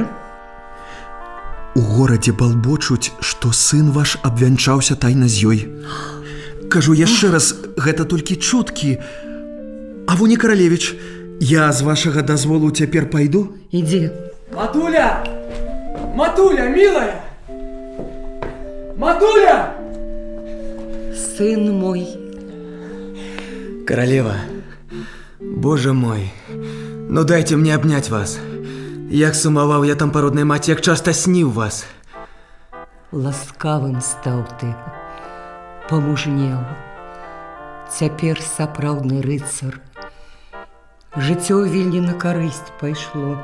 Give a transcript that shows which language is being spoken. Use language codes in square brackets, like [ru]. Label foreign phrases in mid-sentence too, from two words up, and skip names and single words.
[be] У горадзе балбочуць, што сын ваш абвянчаўся тайна з ёй. Кажу яшчэ раз, гэта толькі чуткі. А вуні каралевіч, я з вашага дазволу цяпер пайду? Ідзі. Матуля! Матуля, милая! Матуля! Сын мой. [ru] Королева, Боже мой, ну дайте мне обнять вас. [be] Як сумаваў я там па роднай маці, як часта сніў вас. Ласкавым стаў ты, памужнеў. Цяпер сапраўдны рыцар. Жыццё ў Вільні на карысць пайшло.